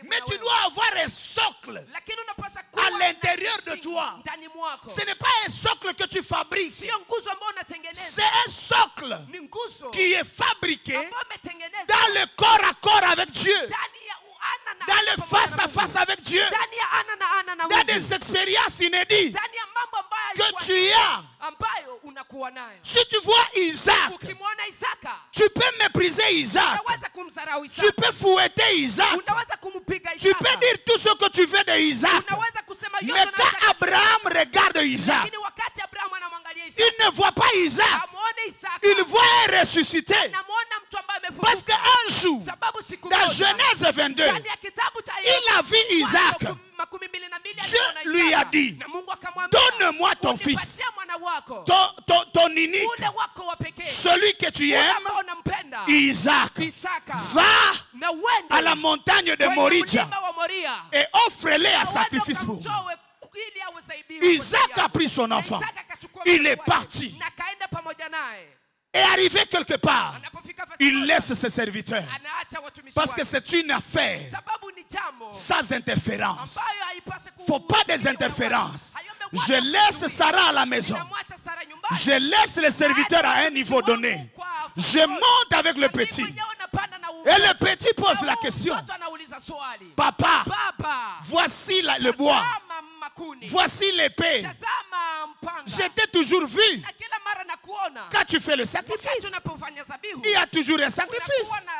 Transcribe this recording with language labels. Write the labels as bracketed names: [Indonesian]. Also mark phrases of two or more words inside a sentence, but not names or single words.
[French] Mais [Swahili] na [French] tu [Swahili] wewe. [French] dois avoir un socle. [Swahili] Lakini unapaswa [French] À [Swahili] kuwa na [French] l'intérieur de [Swahili] msingi [French] toi. [Swahili] ndani mwako. [French] Ce n'est pas un socle que tu fabriques. [Swahili] Sio nguzo ambao [French] C'est [Swahili] unatengeneza. [French] un socle [Swahili] Ni nguzo [French] qui est fabriqué [Swahili] ambao umetengenezwa [French] dans le corps à corps avec Dieu. [Swahili] ndani ya ana na [French] Dans [Swahili] ana [French] le [Swahili] pamoja [French] face [Swahili] na [French] à [Swahili] Mungu. [French] face avec Dieu. [Swahili] Ndani ya ana na ana na [French] Dans [Swahili] Mungu. [French] des expériences inédites [Swahili] Ndani ya mambo ambayo [French] que [Swahili] alikuwa [French] tu [Swahili] nayo, [French] as. [Swahili] ambayo unakuwa nayo. [French] Si tu vois Isaac, [Swahili] Ukimwona Isaka [French] tu peux mépriser Isaac. [Swahili] unaweza kumdharau [French] Tu [Swahili] Isaka. [French] peux fouetter Isaac. [Swahili] Unaweza kumpiga [French] Tu [Swahili] Isaka. [French] peux dire tout ce que tu veux de Isaac. [Swahili] Unaweza kusema yote [French] Mais [Swahili] unayotaka. [French] quand Abraham regarde Isaac, [Swahili] Lakini wakati Abrahamu anamwangalia [French] il [Swahili] Isaka, [French] ne voit pas Isaac. [Swahili] amuone Isaka. [French] Il voit un ressuscité. [Swahili] Anamuona mtu ambaye [French] Parce [Swahili] amefufuka. [French] qu'un jour, [Swahili] Sababu siku [French] dans [Swahili] moja, [French] Genèse 22, [Swahili] ndani ya kitabu cha [French] il a vu Isaac. [Swahili] makumi mbili na mbili [French] Dieu [Swahili] aliona [French] lui [Swahili] Isaka. [French] a dit, [Swahili] Na Mungu akamwambia, [French] donne-moi ton fils, [Swahili] unipatie mwana wako, [French] ton unique, [Swahili] ule wako wa pekee, [French] celui que tu [Swahili] ule [French] aimes, [Swahili] ambao unampenda, [French] Isaac. [Swahili] Isaka. [French] Va [Swahili] Na uende [French] à la montagne de [Swahili] kwenye [French] Moria [Swahili] mlima wa Moria. [French] et offre-les à [Swahili] Na uende [French] sacrifice pour moi. [Swahili] ukamtoe ili awe dhabihu kwa [French] Isaac [Swahili] ajili [French] a [Swahili] yako. [French] pris son [Swahili] Na [French] enfant. [Swahili] Isaka akachukua [French] Il [Swahili] mwana [French] est [Swahili] wake, [French] parti. [Swahili] na kaenda pamoja naye. [French] Et arrivé quelque part, [Swahili] Anapofika fasi [French] il [Swahili] moja, [French] laisse ses serviteurs. [Swahili] anaacha watumishi [French] Parce que [Swahili] wake. [French] c'est une affaire [Swahili] Sababu ni jambo [French] sans interférence. [Swahili] ambayo haipaswi [French] Faut pas des [Swahili] kuhusika na [French] interférences. [Swahili] watu. Hayombe [French] Je [Swahili] watu [French] laisse [Swahili] kuzuia. [French] Sarah à la maison. [Swahili] Ninamwacha Sara nyumbani. [French] Je laisse les serviteurs à un niveau donné. Je monte avec le petit. Et le petit pose la question. Papa, voici le bois. Voici l'épée. Je t'ai toujours vu. Quand tu fais le sacrifice, il y a toujours un sacrifice.